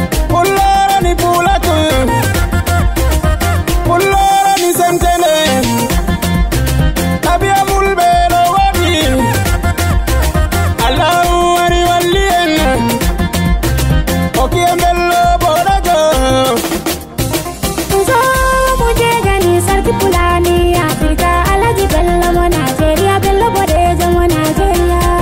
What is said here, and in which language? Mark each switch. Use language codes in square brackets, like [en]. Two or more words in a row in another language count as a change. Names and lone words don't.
[ff] Pulloro ni pulaku. Pulloro ni semtene. Abia fulbe lo wadi. Allahu wari walli en. Oki en bello bodajo. [ha] Zo mu je gani sarki Fulani Afirka, Alhaji Bello mo Najeriya, Bello bodejo mo Najeriya.